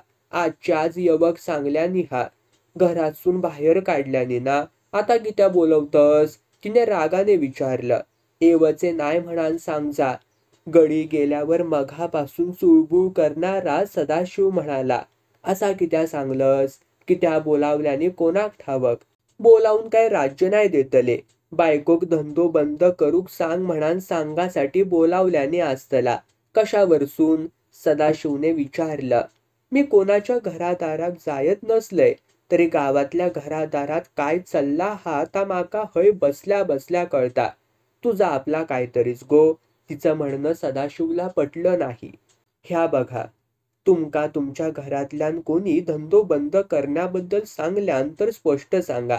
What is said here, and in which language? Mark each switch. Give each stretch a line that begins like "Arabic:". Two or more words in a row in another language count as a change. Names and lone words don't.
Konkani: आजच्या आज यवक सांगल्यानी हा. घरातून बाहेर काढल्यानी ना? आता कित्या बोलवतस?
Marathi: तिने रागाने विचारलं.
Konkani: एवचे नाय म्हणान सांग जा.
Marathi: गडी गेल्यावर मघापासून चुळबुळ करणारा सदाशिव म्हणाला.
Konkani: असा कित्या सांगलस? कित्या बोलावल्याने कोणाक ठावक? बोलावून काय राज्य नाही देतले. बायकोक धंदो बंद करूक सांग म्हणान सांगासाठी बोलावल्याने असतला.
Marathi: कशावरसून? सदाशिवने विचारलं.
Konkani: मी कोणाच्या घरादारात जायत नसलय तरी गावातल्या घरादारात काय चालला हा ता माका हय बसल्या बसल्या कळता. तुझा आपला काहीतरीच गो.
Marathi: तिचं म्हणणं सदाशिवला पटलं नाही.
Konkani: ह्या बघा, तुमका तुमच्या घरातल्यान कोणी धंदो बंद करण्याबद्दल सांगल्यान तर स्पष्ट सांगा.